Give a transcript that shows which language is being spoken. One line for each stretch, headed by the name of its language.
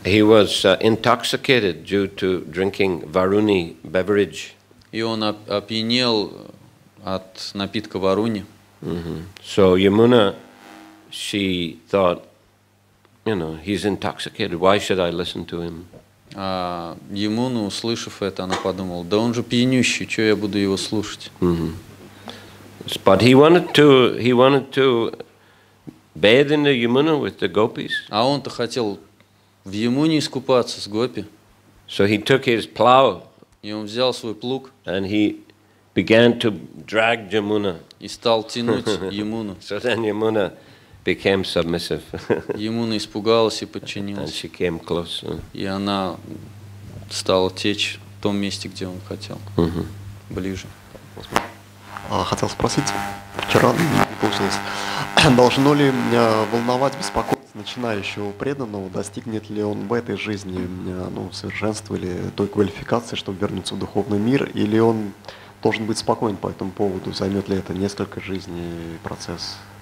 English: He was intoxicated due to drinking Varuni beverage.
Russian: И он опьянел от напитка Варуни.
English: So Yamuna, she thought, he's intoxicated. Why should I listen to him?
Russian: А Ямуна, услышав это, она подумала, да он же пьянющий, что я буду его слушать?
English: But he wanted to bathe in the Yamuna with the gopis.
Russian: А он-то хотел в Ямуне искупаться с гопи.
English: So he took his plow.
Russian: И он взял свой плуг.
English: And he began to drag Yamuna.
Russian: И стал тянуть Ямуну.
English: So then Yamuna became submissive.
Russian: Ямуна испугалась и
English: And
Russian: подчинилась.
English: she came close.
Russian: И она стала течь в том месте, где он хотел. Ближе. Хотел спросить, вчера не получилось, должно ли волновать, беспокоить начинающего преданного, достигнет ли он в этой жизни совершенства или той квалификации, чтобы вернуться в духовный мир, или он должен быть спокоен по этому поводу, займет ли это несколько жизней процесс?